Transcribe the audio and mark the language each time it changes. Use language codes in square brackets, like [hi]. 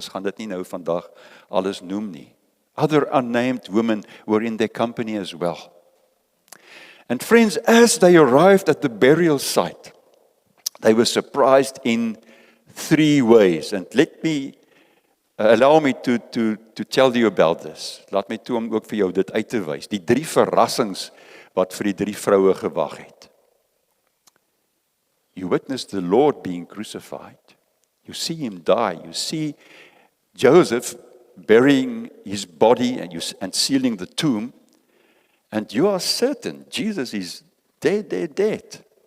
[af] Ons gaan dit nie nou vandag alles noem nie. [en] Other unnamed women were in their company as well. And friends, as they arrived at the burial site, they were surprised in three ways. And let me, allow me to tell you about this. [af] Laat my toe om ook vir jou dit uit te wys. Die drie verrassings wat vir die drie vroue gewag het. [en] You witness the Lord being crucified. You see him die. You see Joseph burying his body and sealing the tomb. And you are certain Jesus is dead, dead, dead.